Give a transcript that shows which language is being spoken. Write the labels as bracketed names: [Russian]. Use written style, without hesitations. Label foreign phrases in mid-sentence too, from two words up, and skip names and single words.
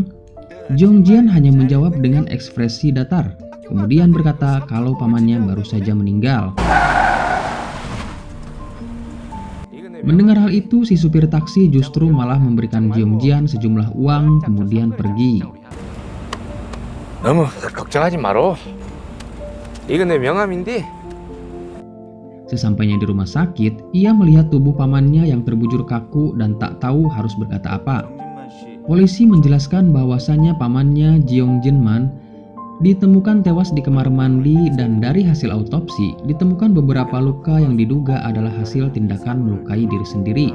[Indonesian] Jeong Jian hanya menjawab dengan ekspresi datar. Kemudian berkata kalau pamannya baru saja meninggal. Mendengar hal itu, si supir taksi justru malah memberikan Jeong Jian sejumlah uang kemudian pergi. [Korean] 너무 걱정하지 마로. 이건 내 명함인데. [Indonesian] Sesampainya di rumah sakit, ia melihat tubuh pamannya yang terbujur kaku dan tak tahu harus berkata apa. Polisi menjelaskan bahwasannya pamannya Jeong Jinman ditemukan tewas di kamar mandi dan dari hasil autopsi ditemukan beberapa luka yang diduga adalah hasil tindakan melukai diri sendiri.